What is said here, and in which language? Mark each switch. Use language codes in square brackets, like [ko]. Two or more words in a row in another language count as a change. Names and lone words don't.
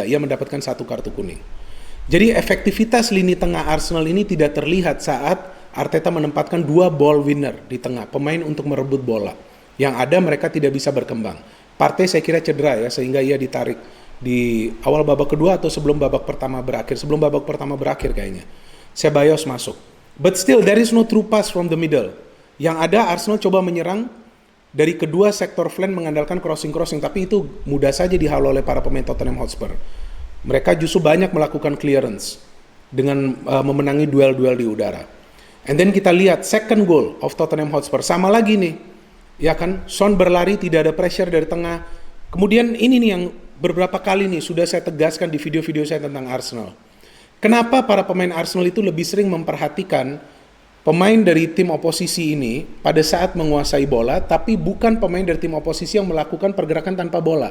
[id] Ia mendapatkan 1 kartu kuning. Jadi efektivitas lini tengah Arsenal ini tidak terlihat saat Arteta menempatkan 2 [en] ball winner [id] di tengah, pemain untuk merebut bola. Yang ada mereka tidak bisa berkembang. Partey saya kira cedera ya, sehingga ia ditarik di awal babak kedua atau sebelum babak pertama berakhir. Sebelum babak pertama berakhir kayaknya. Ceballos masuk. [en] But still there is no true pass from the middle. [id] Yang ada Arsenal coba menyerang dari kedua sektor flank mengandalkan crossing-crossing, tapi itu mudah saja dihalau oleh para pemain Tottenham Hotspur. Mereka justru banyak melakukan clearance dengan memenangi duel-duel di udara. [en] And then [id] kita lihat [en] second goal of Tottenham Hotspur, [id] sama lagi nih, ya kan, Son berlari tidak ada pressure dari tengah. Kemudian ini nih yang beberapa kali nih sudah saya tegaskan di video-video saya tentang Arsenal. Kenapa para pemain Arsenal itu lebih sering memperhatikan pemain dari tim oposisi ini pada saat menguasai bola, tapi bukan pemain dari tim oposisi yang melakukan pergerakan tanpa bola.